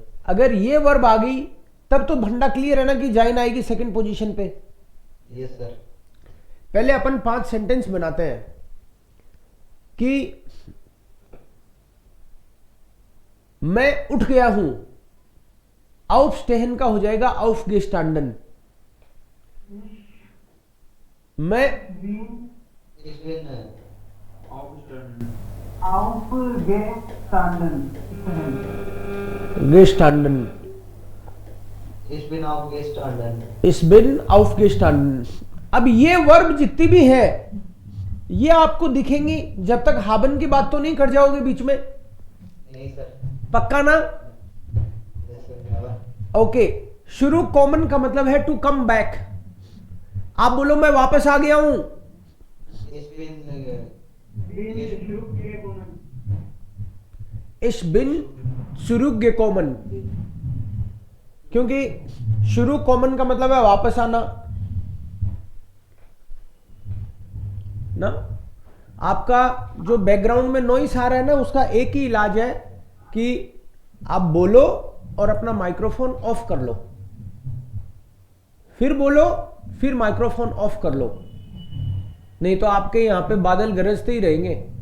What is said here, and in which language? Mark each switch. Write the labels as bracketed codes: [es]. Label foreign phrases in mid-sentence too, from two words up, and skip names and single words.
[hi] अगर ये वर्ब आ गई तब तो भंडा क्लियर है ना कि जाइन आएगी [en] second position [hi] पे। यस सर। पहले अपन 5 सेंटेंस बनाते हैं कि मैं उठ गया हूं, aufstehen का हो जाएगा aufgestanden। मैं [de] Ich bin gestanden, Ich bin aufgestanden। ich bin aufgestanden। [hi] अब ये वर्ब जितनी भी है ये आपको दिखेंगी जब तक हाबन की बात तो नहीं कर जाओगे बीच में, नहीं सर। पक्का ना? यस सर। ओके, शुरू कॉमन का मतलब है [en] to come back. [hi] आप बोलो मैं वापस आ गया हूं, [de] Ich bin ich bin zurückgekommen, [hi] क्योंकि शुरू कॉमन का मतलब है वापस आना ना। आपका जो बैकग्राउंड में नॉइस आ रहा है ना, उसका एक ही इलाज है कि आप बोलो और अपना माइक्रोफोन ऑफ कर लो, फिर बोलो, फिर माइक्रोफोन ऑफ कर लो, नहीं तो आपके यहां पे बादल गरजते ही रहेंगे।